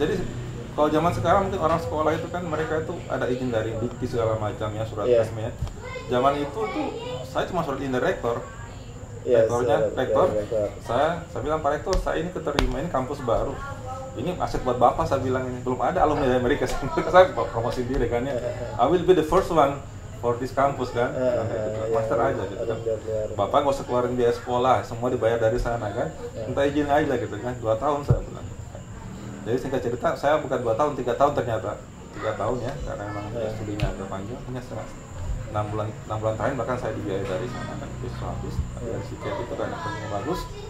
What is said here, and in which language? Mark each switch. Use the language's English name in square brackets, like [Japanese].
[Indonesian] Jadi kalau zaman sekarang mungkin orang sekolah itu kan mereka itu ada izin dari Dikti segala macamnya, surat resmi ya. Zaman itu tuh saya cuma surat izin dari rektor. Rektor. Saya bilang, Pak Rektor, saya ini keterima, ini kampus baru. Ini aset buat Bapak, saya bilang ini. Belum ada alumni dari Amerika, saya promosi diri kan ya. [English] I will be the first one for this campus [Indonesian] kan. Master aja gitu kan. Bapak nggak usah keluarin biaya sekolah, semua dibayar dari sana kan. Minta izin aja gitu kan, 2 tahun saya bilang. Jadi singkat cerita, saya bukan 2 tahun, 3 tahun ternyata. 3 tahun ya, karena memang studinya agak panjang, hanya 6 bulan terakhir bahkan saya dibiayai dari sana kan, habis dari CKT itu kan yang bagus.